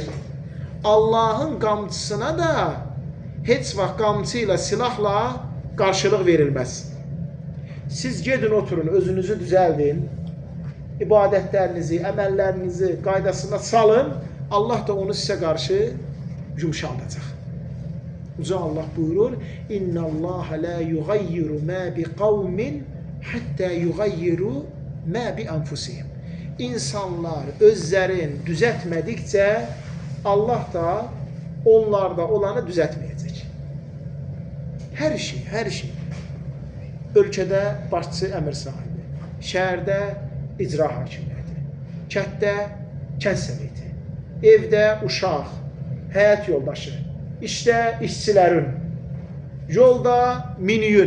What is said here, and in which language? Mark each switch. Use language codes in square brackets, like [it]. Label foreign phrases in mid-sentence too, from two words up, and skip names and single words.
[az] Allahın qamçısına da heç vaxt qamçı ilə, silahla qarşılıq verilməz. siz gedin oturun, özünüzü düzəldin, ibadətlərinizi, əməllərinizi qaydasına salın, Allah da onu sizə qarşı yumşaldacaq. Uca Allah buyurur, [ar] إن الله لا يغير ما بقوم حتى يغيروا ما بأنفسهم. [az] İnsanlar özlərin düzəltmədikcə Allah da onlarda olanı düzəltməyəcək. Hər şey, hər şey. Ölkədə başçı əmir sahibi, şəhərdə icra hakimiyyəti, kənddə kənd səmiti, evdə uşaq, həyat yoldaşı, işdə işçilərin, yolda miniyün.